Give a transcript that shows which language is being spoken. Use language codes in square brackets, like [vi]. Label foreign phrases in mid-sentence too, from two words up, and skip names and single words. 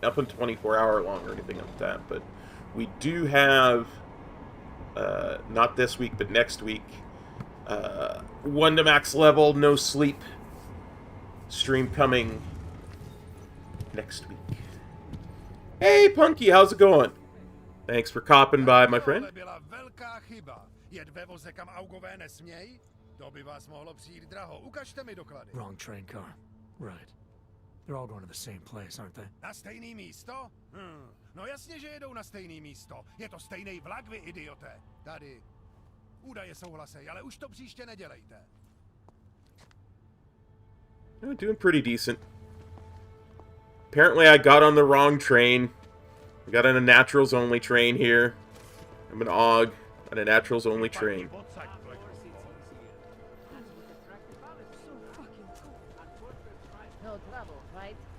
[en] Nothing 24-hour long or anything like that, but we do have not this week, but next week. 1 to max level, no sleep. Stream coming next week. Hey, Punky, how's it going? Thanks for copping by, my friend. [cs] Byla velká chyba. Jet ve voze, kam augové nesmějí? To by vás mohlo přijít draho. Ukažte mi doklady. [en] Wrong train car. Right. They're all going to the same place, aren't they? [cs] Na stejný místo? No jasně, že jedou na stejný místo. Je to stejný vlak, vy idioté. Tady. Údaje souhlasej, ale už to příště nedělejte. [en] I'm doing pretty decent. Apparently I got on the wrong train. I got on a naturals only train here. I'm an AUG on a naturals only train. No trouble, right?